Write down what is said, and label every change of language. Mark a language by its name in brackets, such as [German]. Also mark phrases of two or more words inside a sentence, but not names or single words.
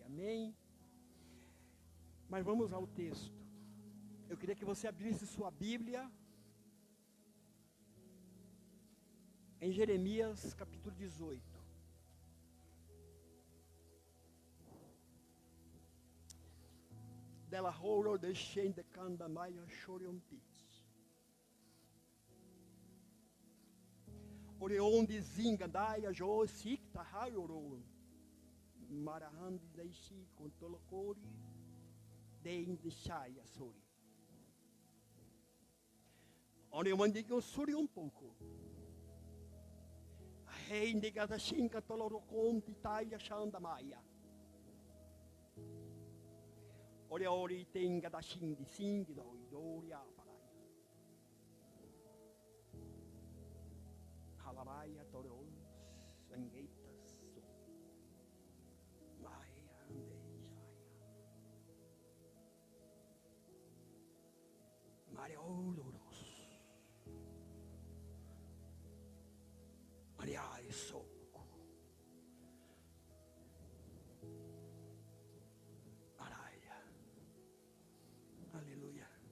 [Portuguese] Amém? Mas vamos ao texto. Eu queria que você abrisse sua Bíblia em Jeremias capítulo 18. Dela horo de shende kanda maya shorion pits. Oreonde zinga daia jo sikta hayoro. Marahandi deishi kontolokori deinde shaya sori. Oreonde que eu suri pouco. Reinde gada shinka tolorokonti taia shanda maya. Ori tenga da shindi singi do idori aparaya. Halaraya toros engeitas. Maya andejaya. Maria odoros. Maria soco. Aleluia.